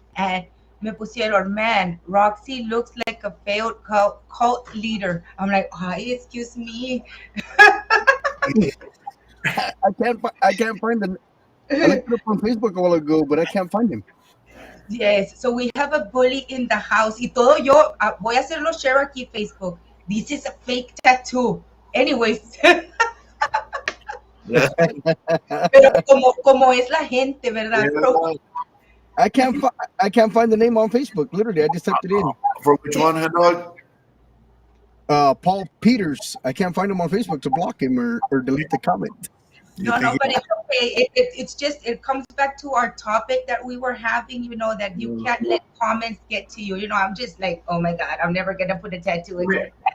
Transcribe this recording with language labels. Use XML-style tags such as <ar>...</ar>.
<en>And</en> <es>me pusieron,</es> <en>man, Roxy looks like a failed cult leader. I'm like, hi, excuse me. I can't find him. I looked it up on Facebook a while ago, but I can't find him. Yes, so we have a bully in the house.</en> <es>Y todo yo, voy a hacerlo share aquí Facebook.</es> <en>This is a fake tattoo. Anyways.</en> <es>Pero como es la gente, ¿verdad?</es> <en>Bro? I can't find the name on Facebook. Literally, I just typed it in. For which one, Hen Dog? Paul Peters. I can't find him on Facebook to block him or delete the comment. No, but it's okay. It's just, it comes back to our topic that we were having, you know, that you can't let comments get to you. You know, I'm just like, oh my God, I'm never going to put a tattoo again.</en>